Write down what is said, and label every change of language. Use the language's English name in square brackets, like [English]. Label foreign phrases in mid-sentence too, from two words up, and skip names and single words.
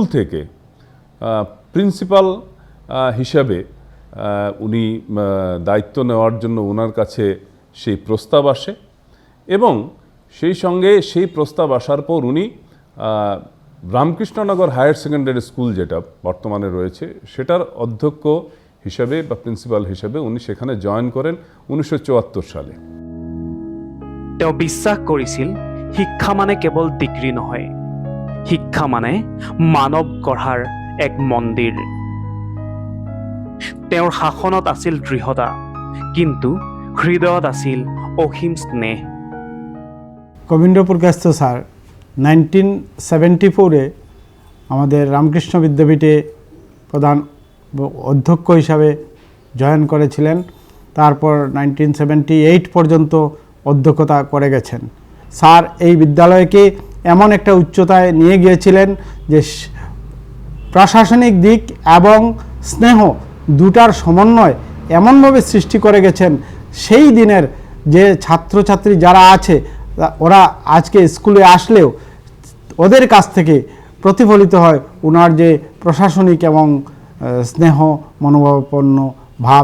[Bangla] থেকে প্রিন্সিপাল হিসাবে উনি দায়িত্ব নেওয়ার জন্য ওনার কাছে সেই প্রস্তাব আসে এবং সেই প্রস্তাব আসার পর উনি রামকৃষ্ণনগর হায়ার সেকেন্ডারি স্কুল যেটা বর্তমানে রয়েছে সেটার অধ্যক্ষ হিসাবে বা প্রিন্সিপাল হিসাবে উনি সেখানে জয়েন করেন 1974 সালে। [Assamese] তেওঁ বিশ্বাস কৰিছিল শিক্ষা মানে কেৱল ডিগ্ৰী নহয়, শিক্ষা মানে মানৱ গঢ়াৰ এক মন্দিৰ। তেওঁৰ শাসনত আছিল দৃঢ়তা, কিন্তু হৃদয়ত আছিল অসীম স্নেহ। [Bangla] কবীন্দ্রপুর কায়স্থ স্যার 1974-এ আমাদের রামকৃষ্ণ বিদ্যাপীঠে প্রধান অধ্যক্ষ হিসাবে জয়েন করেছিলেন। তারপর 1978 পর্যন্ত অধ্যক্ষতা করে গেছেন। স্যার এই বিদ্যালয়কে এমন একটা উচ্চতায় নিয়ে গিয়েছিলেন যে প্রশাসনিক দিক এবং স্নেহ দুটার সমন্বয় এমনভাবে সৃষ্টি করে গেছেন, সেই দিনের যে ছাত্রছাত্রী যারা আছে ওরা আজকে স্কুলে আসলেও ওদের কাছ থেকে প্রতিফলিত হয় ওনার যে প্রশাসনিক এবং স্নেহ মনোভাবাপন্ন ভাব।